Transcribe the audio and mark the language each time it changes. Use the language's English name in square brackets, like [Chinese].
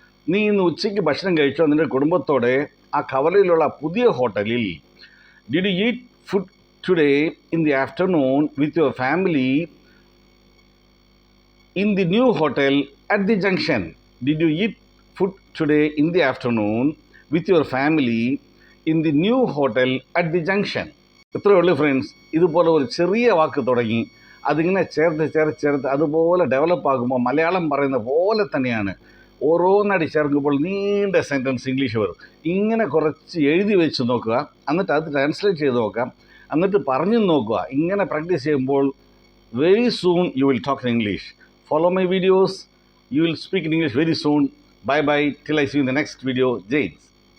[Malayalam] നീ ഇന്ന് ഉച്ചയ്ക്ക് ഭക്ഷണം കഴിച്ചോ നിൻ്റെ കുടുംബത്തോടെ ആ കവലയിലുള്ള പുതിയ ഹോട്ടലിൽ? [English] Did you eat food today in the afternoon with your family in the new hotel at the junction? Did you eat food today in the afternoon with your family in the new hotel at the junction? [Malayalam] ഇത്രയേ ഉള്ളൂ friends. ഇതുപോലെ ഒരു ചെറിയ വാക്ക് തുടങ്ങി അതിങ്ങനെ ചേർത്ത് അതുപോലെ develop ആകുമ്പോൾ മലയാളം പറയുന്ന പോലെ തന്നെയാണ് ഓരോന്നടി ചേർക്കുമ്പോൾ നീണ്ട സെൻറ്റൻസ് ഇംഗ്ലീഷ് വരും. ഇങ്ങനെ കുറച്ച് എഴുതി വെച്ച് നോക്കുക, എന്നിട്ട് അത് ട്രാൻസ്ലേറ്റ് ചെയ്ത് നോക്കാം, എന്നിട്ട് പറഞ്ഞു നോക്കുക. ഇങ്ങനെ പ്രാക്ടീസ് ചെയ്യുമ്പോൾ [English] very soon you will talk in English. Follow my videos. You will speak in English very soon. Bye bye till I see you in the next video. James.